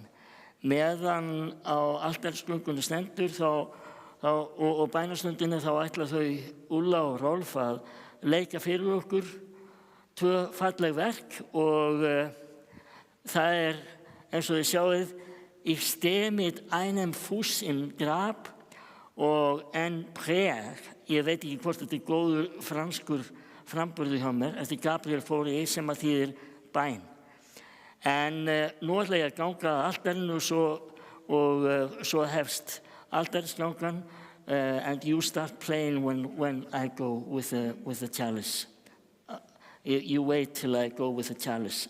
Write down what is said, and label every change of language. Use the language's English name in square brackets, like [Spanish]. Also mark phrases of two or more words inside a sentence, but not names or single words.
[Icelandic] Meðan á altarisgöngunni stendur og bænastundinni þá ætla þau Ulla og Rolf að leika fyrir okkur 2 falleg verk, og það eins og þið sjáið [German] Ich stehe mit einem Fuß im Grab [Icelandic] og [French] en prière. [Icelandic] Ég veit ekki hvort þetta góður franskur framburður hjá mér eftir Gabriel Fauré sem þýðir bæn. En nú ætla ég að ganga að altarinu og svo hefst altarisgangan, [English] and you start playing when I go with the chalice. You wait till I go with the chalice.